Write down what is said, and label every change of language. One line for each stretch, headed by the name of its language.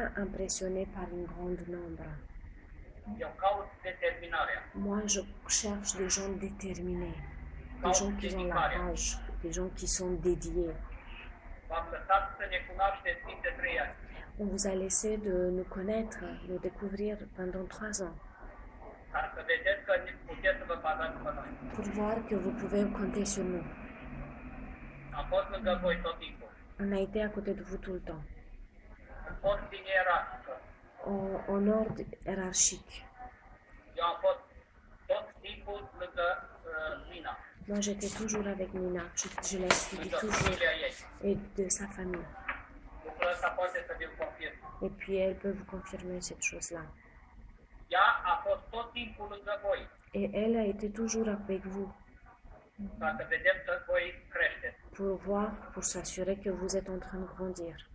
French: pas impressionnée par un grand nombre.
Romanian: Eu caut determinarea.
French: Moi je cherche des gens déterminés, des
Romanian: Caut
French: gens qui ont la
Romanian: dedicarea.
French: rage, des gens qui sont dédiés.
Romanian: V-am lăsat să ne cunoașteți timp de 3 ani.
French: On vous a laissé de nous connaître, nous découvrir pendant 3 ans,
Romanian: Ca să vedeți că puteți să vă bazați pe noi.
French: pour voir que vous pouvez compter sur nous.
Romanian: Am fost lângă voi tot timpul.
French: On a été à côté de vous tout le temps,
Romanian: Am fost din ierarhică.
French: en ordre hiérarchique.
Romanian: Eu am fost tot timpul lângă Mina,
French: Moi, j'étais toujours avec Nina, je l'ai suivie
Romanian: lângă
French: toujours,
Romanian: familia ei.
French: et de sa famille.
Romanian: Lucrul ăsta poate să vi-l confirm.
French: Et puis, elle peut vous confirmer cette chose-là.
Romanian: Ea a fost tot timpul lângă voi,
French: Et elle a été toujours avec vous,
Romanian: ca să vedem că voi creșteți.
French: pour voir, pour s'assurer que vous êtes en train de grandir.